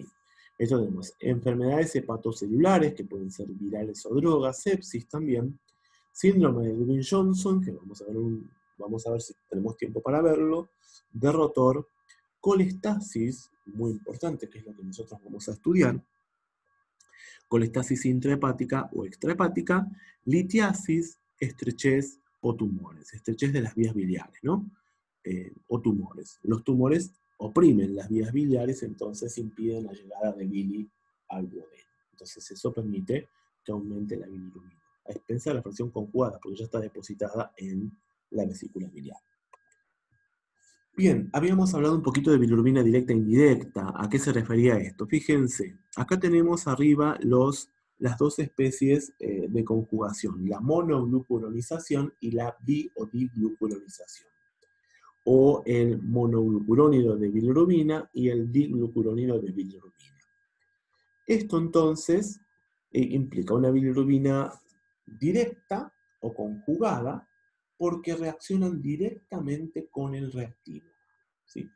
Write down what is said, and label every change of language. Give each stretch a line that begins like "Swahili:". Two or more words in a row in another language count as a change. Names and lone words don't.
Spanish: Esto tenemos enfermedades hepatocelulares, que pueden ser virales o drogas, sepsis también, síndrome de Ewing-Johnson, que vamos a ver si tenemos tiempo para verlo, de rotor, colestasis, muy importante, que es lo que nosotros vamos a estudiar, colestasis intrahepática o extrahepática, litiasis, estrechez o tumores, estrechez de las vías biliares, ¿no? O tumores. Los tumores oprimen las vías biliares, entonces impiden la llegada de bili al duodeno. Entonces eso permite que aumente la bilirrubina, a expensas de la fracción conjugada, porque ya está depositada en la vesícula biliar. Bien, habíamos hablado un poquito de bilirrubina directa e indirecta. ¿A qué se refería esto? Fíjense, acá tenemos arriba las dos especies de conjugación, la monoglucuronización y la bi- o diglucuronización, o el monoglucurónido de bilirrubina y el diglucurónido de bilirrubina. Esto entonces implica una bilirrubina directa o conjugada porque reaccionan directamente con el reactivo, ¿sí?